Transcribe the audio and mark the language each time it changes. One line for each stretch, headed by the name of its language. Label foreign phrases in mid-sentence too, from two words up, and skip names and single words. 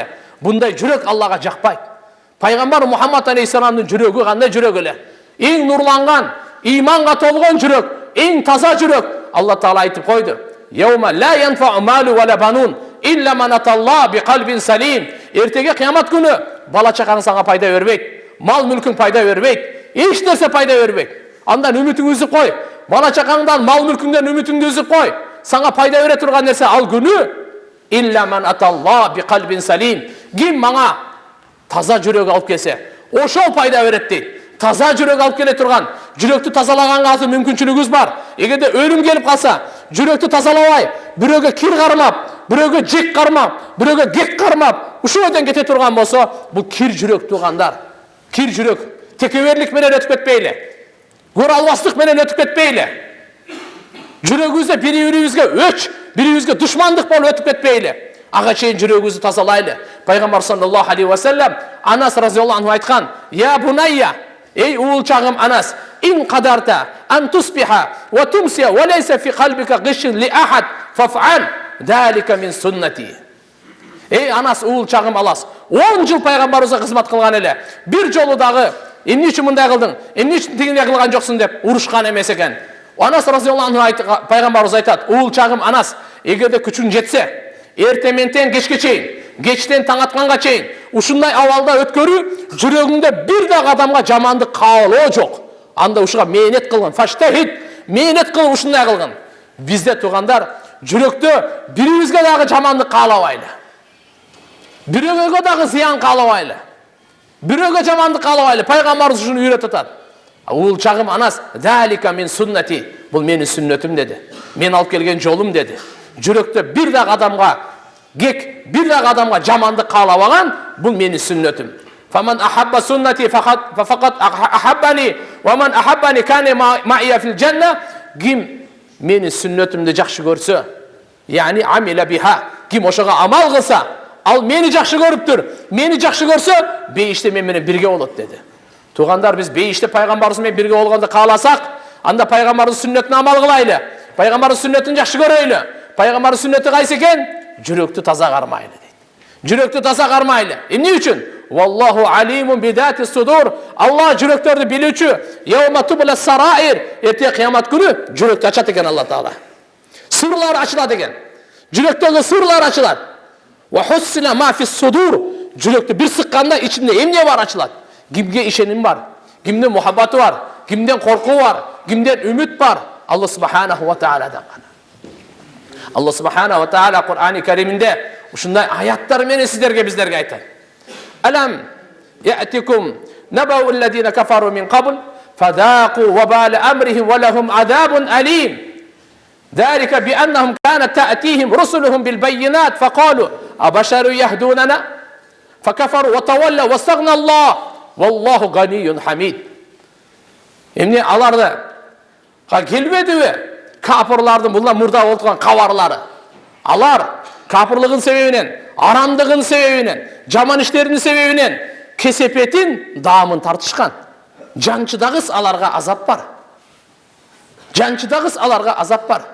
Kyrgyz: Bunday жүрөк Аллага жакпайт. Пайгамбар Мухаммад алейхиссаламдын жүрөгү кандай жүрөк эле? Эң нурланган, иманга толгон жүрөк, эң таза жүрөк. Алла Таала айтып койду:
Arabic: "يوم لا ينفع مال ولا بنون إلا من أتى الله بقلب سليم."
Kyrgyz: Эртеге кыямат күнү бала чакаң сага пайда бербейт, мал мүлкүң пайда бербейт, эч нерсе пайда бербейт. Андан үмүтүңдү үзүп кой. Бала чакаңдан, мал мүлкүңдөн үмүтүңдү үзүп кой. Сага пайда бере турган нерсе ал күнү
Arabic: إلا من أتى الله بقلب سليم.
Kyrgyz: Ким мага таза жүрөк алып келсе, ошол пайда берет дейт. Таза жүрөк алып келе турган, жүрөктү тазалаганга азыр мүмкүнчүлүгүбүз бар. Эгерде өлүм келип калса, жүрөктү тазалабай, бирөөгө кир кармап, бирөөгө жек кармап, бирөөгө кек кармап, ушул өтөн кете турган болсо, бул кир жүрөк туугандар. Кир жүрөк текеберлик менен өтүп кетпейли. Көрө албастык менен өтүп кетпейли. Жүрөгүбүздө бири-бирибизге өч, бири-бирибизге душмандык болуп өтүп кетпейли. Ага чейин жүрөгүбүздү тазалайлы. Пайгамбар
Arabic: صلى الله عليه وسلم
Kyrgyz: Анас
Arabic: رضي الله عنه
Kyrgyz: айткан:
Arabic: "يا بني,
Kyrgyz: эй уулчагым Анас,
Arabic: إن قدرت أن تصبح وتمسي وليس في قلبك غش لأحد فافعل ذلك من سنتي."
Kyrgyz: Эй Анас, уулчагым Алас, 10 жыл пайгамбарыбызга кызмат кылган эле. Бир жолу дагы эмне үчүн мындай кылдың, эмне үчүн тигиндей кылган жоксуң деп урушкан эмес экен. Анас
Arabic: رضي الله عنه
Kyrgyz: пайгамбарыбыз айтат: "Уулчагым Анас, эгерде күчүң жетсе, эртементен кечке чейин, кечтен таң атканга чейин ушундай абалда өткөрүү, жүрөгүңдө бир дагы адамга жамандык каалоо жок. Анда ушуга мээнет кылгын, фаштахид, мээнет кылып ушундай кылгын." Бизде туугандар, жүрөктө бирибизге дагы жамандык каалабайлы. Бирөөгө дагы зыян каалабайлы. Бирөөгө жамандык каалабайлы. Пайгамбарыбыз ушуну үйрөтүп атат. "Уулчагым Анас,
Arabic: ذلك من سنتي."
Kyrgyz: Бул менин сүннөтүм деди. Мен алып келген жолум деди. Жүрөктө бир дагы адамга кек, бир дагы адамга жамандык каалабаган, бул менин сүннөтүм.
Arabic: "فمن أحب سنتي فقد أحبني ومن أحبني كان معي في الجنة."
Kyrgyz: Ким менин сүннөтүмдү жакшы көрсө,
Arabic: يعني عمل بها,
Kyrgyz: ким ошого амал кылса, ал мени жакшы көрүптүр. Мени жакшы көрсө, бейиште мен менен бирге болот деди. Туугандар, биз бейиште пайгамбарыбыз менен бирге болгонду кааласак, анда пайгамбарыбыздын сүннөтүнө амал кылайлы. Пайгамбарыбыздын сүннөтүн жакшы көрөйлү. Пайгамбардын сүннөтү кайсы экен? Жүрөктү таза кармайлы дейт.
Kazakh: Жүректі таза қармайлы. Эмне үчүн?
Arabic: والله عليم بذات الصدور.
Kyrgyz: Allah жүректерді билүүчү.
Arabic: يوم تبلى السرائر.
Kyrgyz: Эрте кыямат күнү жүрөктү ачат экен Алла Таала. Сырлар ачылат экен. Жүрөктөгү сырлар ачылат.
Arabic: وحصل ما في الصدور.
Kyrgyz: Жүрөктү бир сыкканда ичинде эмне бар ачылат. Кимге ишеним бар? Кимдин мухаббаты бар? Кимден коркуу бар? Кимден үмүт бар? Алла
Arabic: سبحانه وتعالى
Kyrgyz: гана. Алла
Arabic: سبحانه وتعالى
Kyrgyz: Кур'ани Кариминде ушундай аяттар менен сиздерге биздерге айтат.
Arabic: ألم يأتكم نبأ الذين كفروا من قبل فذاقوا وبال أمرهم ولهم عذاب أليم. ذلك بأنهم كانت تأتيهم رسلهم بالبينات فقالوا أبشر يهدوننا فكفروا وتولوا واستغنى الله والله غني حميد.
Kyrgyz: Эмне аларды келбедиби? Капырлардын булар мурда олтурган кабарлары. Алар капырлыгын себебинен, арамдыгын себебинен, жаман иштеринин себебинен кесепетин, даамын тартышкан. Жанчыдагыс аларга азап бар. Жанчыдагыс аларга азап бар.